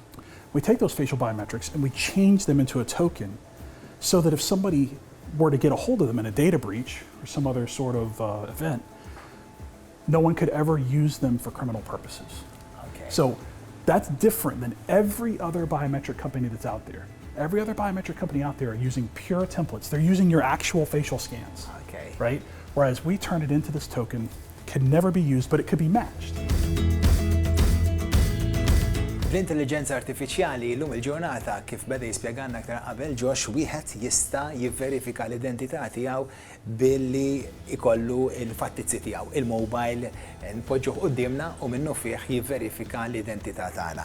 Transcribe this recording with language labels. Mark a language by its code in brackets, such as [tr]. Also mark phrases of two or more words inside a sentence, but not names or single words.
[en] and we change them into a token so that if somebody were to get a hold of them in a data breach or some other sort of event, no one could ever use them for criminal purposes. Okay. So that's different than every other biometric company that's out there. Every other biometric company out there are using pure templates. They're using your actual facial scans, Okay. right? Whereas we turn it into this token, can never be used, but it could be matched. [mt] L-intelligenza artifiċjali llum il-ġurnata kif beda jispjeganna aktar qabel Josh wieħed jista' jivverifika l-identità tiegħu billi ikollu il-fattizzi tiegħu. Il-mobile npoġġuh qudiemna u minnu fih jivverifika l-identità tagħna.